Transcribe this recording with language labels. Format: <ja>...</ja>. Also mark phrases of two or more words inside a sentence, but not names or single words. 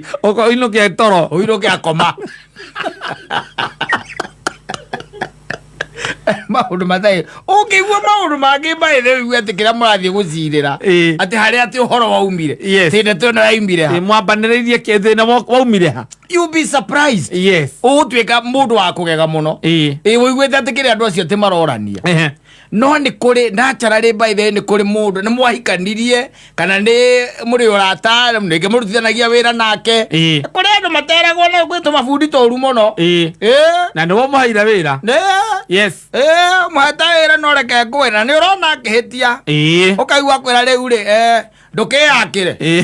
<ki>ũinũkia toro ũinũkia koma maũndũ matarĩ ũngĩigua maũndũ mangĩ maĩthĩ ũigua atĩ kĩrĩa mũrathiĩ gũcirĩra atĩ harĩa atĩ ũhoro waumire ndeto ĩno yaumire ha mwambanĩrĩirie thĩna waumire ha</ki> <en>you be surprised</en> <ki>ũgũtuĩka mũndũ wa kũgega mũno ũiguĩte atĩ kĩrĩa andũ acio atĩ marorania no nĩ kũrĩ naturally</ki> <en>by the way</en> <ki>nĩ kũrĩ mũndũ nĩ mwahikanirie kana nĩ mũrĩ ũrata nĩngĩ mũrutithanagia wĩra nake kũrĩ andũ materagwo na gwĩtwo mabundi tũru mũno na nĩwo mũhaire wĩra mũheta wĩra no reke ngwĩra nĩ ũrona akĩhĩtia ũkaigua kwĩra rĩu rĩ ndũkĩyakĩre</ki>